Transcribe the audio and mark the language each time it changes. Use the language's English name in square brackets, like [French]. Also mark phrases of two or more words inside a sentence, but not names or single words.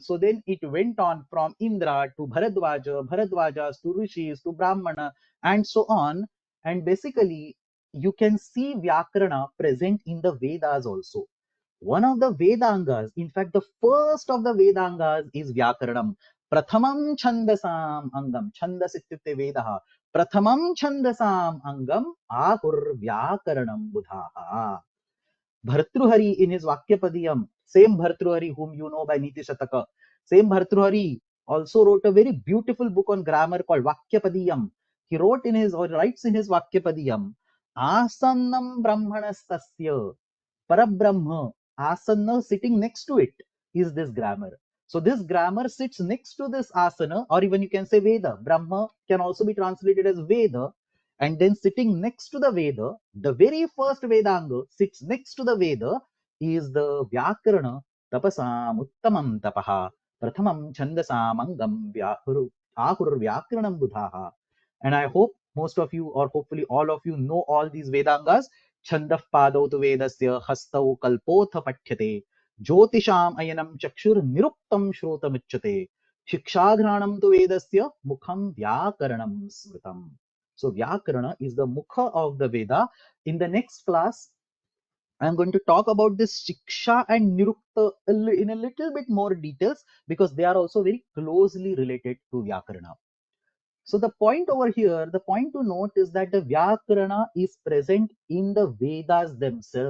[English] So then it went on from Indra to Bharadwaja, Bharadwajas to Rishis to Brahmana, and so on. And basically, you can see Vyakarana present in the Vedas also. One of the Vedangas, in fact, the first of the Vedangas is Vyakaranam. [Sanskrit] Prathamam Chandasam Angam. Chandas ityukte Vedaha. Prathamam Chandasam Angam Ahur Vyakaranam Budhaha. [English] Bhartruhari in his Vakyapadiyam, same Bhartruhari whom you know by Niti Shataka, same Bhartruhari also wrote a very beautiful book on grammar called Vakyapadiyam. He wrote in his, or writes in his Vakyapadiyam, [Sanskrit] Asannam Brahmanastasya Parabrahma, [English] asana sitting next to it is this grammar. So this grammar sits next to this asana, or even you can say Veda. Brahma can also be translated as Veda. And then sitting next to the Veda, the very first Vedanga sits next to the Veda is the Vyakarana [Sanskrit] Tapasam Uttamam Tapaha Prathamam Chandasam Angam Ahur Vyakaranam Budhaha. [English] And I hope most of you, or hopefully all of you, know all these Vedangas. [Sanskrit] Chandaf Padau tu Vedasya Hastau Kalpotha Pathyate Jyotisham Ayanam Chakshur Niruptam Shrotamichyate Shikshagranam tu Vedasya Mukham Vyakaranam Smritam. [English] So Vyakarana is the Mukha of the Veda. In the next class, I'm going to talk about this Shiksha and Nirukta in a little bit more details, because they are also very closely related to Vyakarana. So the point over here, the point to note is that the Vyakarana is present in the Vedas themselves.